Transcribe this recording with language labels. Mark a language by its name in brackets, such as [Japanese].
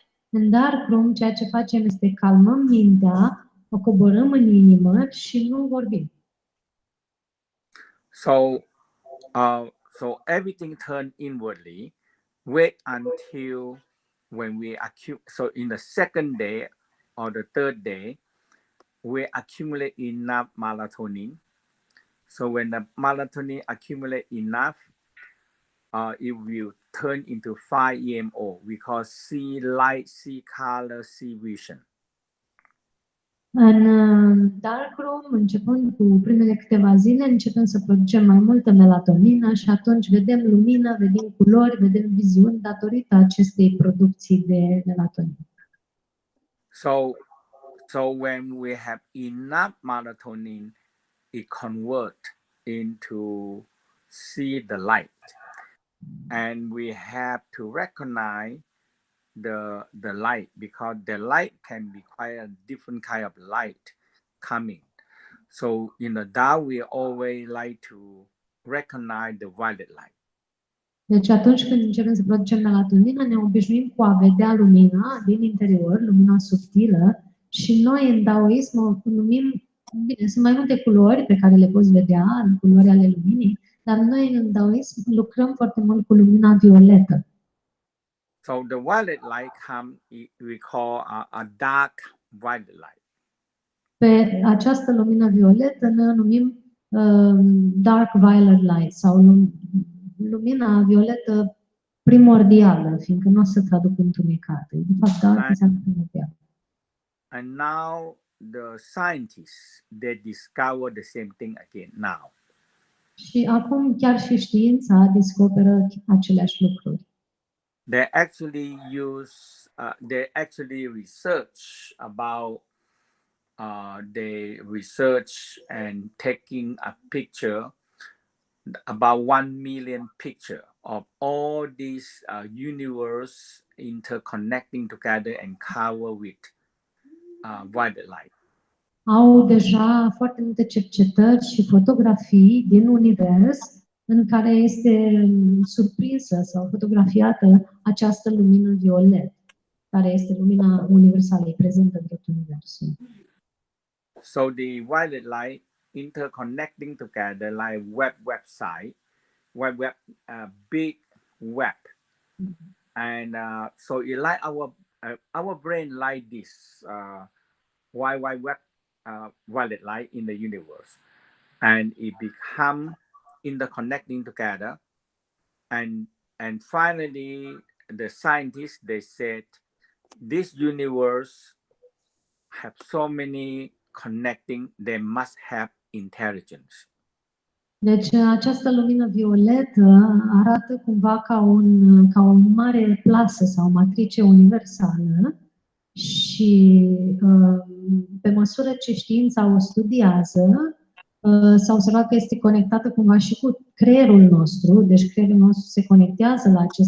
[Romanian] În dark room, ceea ce facem este calmăm mintea, o coborâm în inimă și nu vorbim. [English] So everything turn inwardly. Wait until when we accumulate. So in the second day or the third day, we accumulate enough melatonin. So when the melatonin accumulate enough, it will turn into 5-EMO. We call see light, see color, see vision. [Romanian] În dark room, începând cu primele câteva zile, începem să producem mai multă melatonină și atunci vedem lumină, vedem culori, vedem viziuni datorită acestei producții de melatonină. [English] So when we have enough melatonin, it convert into see the light. And we have to recognize the light, because the light can be quite a different kind of light coming. So in the Tao, we always like to recognize the violet light. [Romanian] Deci atunci când începem să producem melatonina, ne obișnuim cu a vedea lumina din interior, lumina subtilă, și noi în daoism o numim, bine, sunt mai multe culori pe care le poți vedea, culori ale luminii, dar noi în daoism lucrăm foarte mult cu lumina violetă. [English] So the violet light we call a dark violet light. [Romanian] Pe această lumină violetă noi o numim dark violet light sau lumina violetă primordială, fiindcă nu o să traduc întunecată. De fapt, dark înseamnă primordială. [English] And now the scientists, they discover the same thing again now. [Romanian] Și acum chiar și știința descoperă aceleași lucruri. [English] They actually they actually research about they research and taking a picture, about 1 million picture of all these universe interconnecting together and covered with violet light. [Romanian] Au deja foarte multe cercetări și fotografii din univers în care este surprinsă sau fotografiată această lumină violet, care este lumina universală, e prezentă în tot universul. [English] So the violet light interconnecting together like website, big web, and so it like our brain like this wide web violet light in the universe, and it become interconnecting together, and finally the scientists, they said this universe have so many connecting, they must have intelligence. [Romanian] Deci această lumină violetă arată cumva ca o mare plasă sau matrice universală și pe măsură ce știința o studiază, s-a observat că este conectată cumva și cu creierul nostru, deci creierul nostru se conectează la